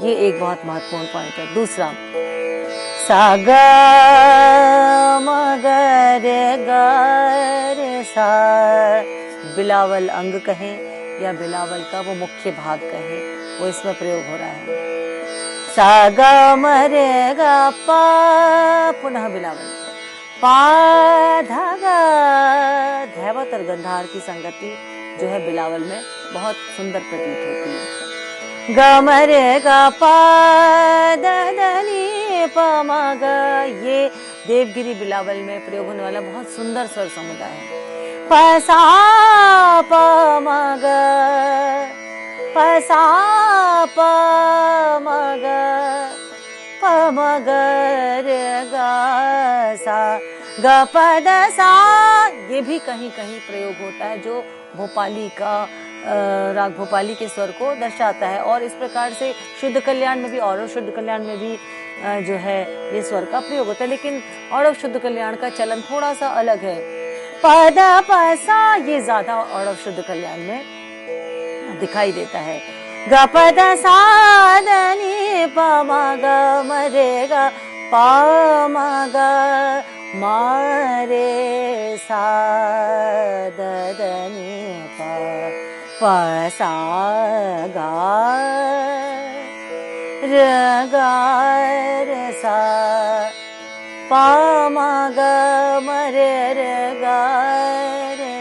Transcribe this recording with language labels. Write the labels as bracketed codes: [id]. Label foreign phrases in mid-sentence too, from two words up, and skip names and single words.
[hi] ये एक बहुत महत्वपूर्ण पॉइंट है। दूसरा, सा ग म ग रे सा, बिलावल अंग कहें या बिलावल का वो मुख्य भाग कहें, वो इसमें प्रयोग हो रहा है। सा ग म रे ग पा, पुनः बिलावल, पा धा गा, धैवत और गंधार की संगति जो है बिलावल में बहुत सुंदर प्रतीत होती है। ग म रे ग प द ध नि प म ग, ये देवगिरी बिलावल में प्रयोग होने वाला बहुत सुंदर स्वर समुदाय है। प सा प म ग, प सा प म ग, प म ग रे ग सा, ग प द सा, ये भी कहीं कहीं प्रयोग होता है जो भोपाली का राग भोपाली के स्वर को दर्शाता है। और इस प्रकार से शुद्ध कल्याण में भी, औरव शुद्ध कल्याण में भी जो है ये स्वर का प्रयोग होता है, लेकिन औरव शुद्ध कल्याण का चलन थोड़ा सा अलग है। पद पसा, ये ज्यादा औरव शुद्ध कल्याण में दिखाई देता है। ग पद सा द नि प म ग म रे ग प म ग म रे सा द ध नि प प सा ग र ग रे सा, प म ग म रे रे ग रे